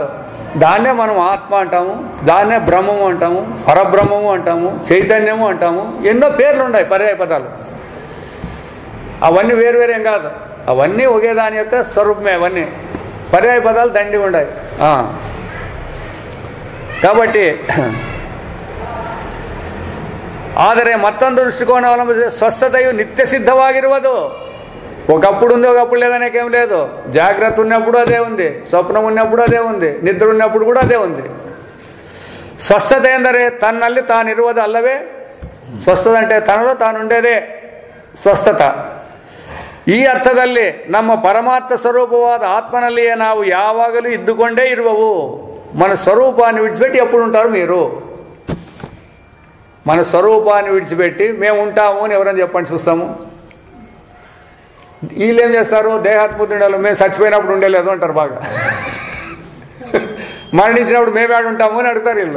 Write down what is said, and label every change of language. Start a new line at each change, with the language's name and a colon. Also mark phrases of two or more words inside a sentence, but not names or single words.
Telugu: దాన్నే మనం ఆత్మ అంటాము, దాన్నే బ్రహ్మము అంటాము, పరబ్రహ్మము అంటాము, చైతన్యము అంటాము. ఎన్నో పేర్లు ఉన్నాయి, పర్యాయ పదాలు. అవన్నీ వేరువేరేం కాదు, అవన్నీ ఒకే దాని యొక్క స్వరూపమే. అవన్నీ పర్యాయ పదాలు దండి ఉన్నాయి.
Kannada: కాబట్టి ಆದರೆ ಮತ್ತೊಂದು ದೃಷ್ಟಿಕೋನ ಅವಲಂಬಿಸಿ ಸ್ವಸ್ಥತೆಯು ನಿತ್ಯ ಸಿದ್ಧವಾಗಿರುವುದು.
Telugu: ఒకప్పుడు ఉంది, ఒకప్పుడు లేదనేకేం లేదు. జాగ్రత్త ఉన్నప్పుడు అదే ఉంది, స్వప్నం ఉన్నప్పుడు అదే ఉంది, నిద్ర ఉన్నప్పుడు కూడా అదే ఉంది.
Kannada: ಸ್ವಸ್ಥತ ಎಂದರೆ ತನ್ನಲ್ಲಿ ತಾನಿರುವುದು ಅಲ್ಲವೇ?
Telugu: ಸ್ವಸ್ಥത అంటే తనలో తానుండేదే ಸ್ವಸ್ಥತ.
Kannada: ಈ ಅರ್ಥದಲ್ಲಿ ನಮ್ಮ ಪರಮಾತ್ಮ ಸ್ವರೂಪವಾದ ಆತ್ಮನಲ್ಲಿಯೇ ನಾವು ಯಾವಾಗಲೂ ಇದ್ದುಕೊಂಡೇ ಇರುವವು.
Telugu: మన స్వరూపాన్ని విడిచిపెట్టి ఎప్పుడు ఉంటారు మీరు? మన స్వరూపాన్ని విడిచిపెట్టి మేము ఉంటాము అని ఎవరైనా చెప్పండి చూస్తాము. వీళ్ళు ఏం చేస్తారు? దేహాత్మూర్తి ఉండాలి, మేము చచ్చిపోయినప్పుడు ఉండేలేదు అంటారు బాగా. మరణించినప్పుడు మేము ఏడుంటాము అని అడుగుతారు వీళ్ళు.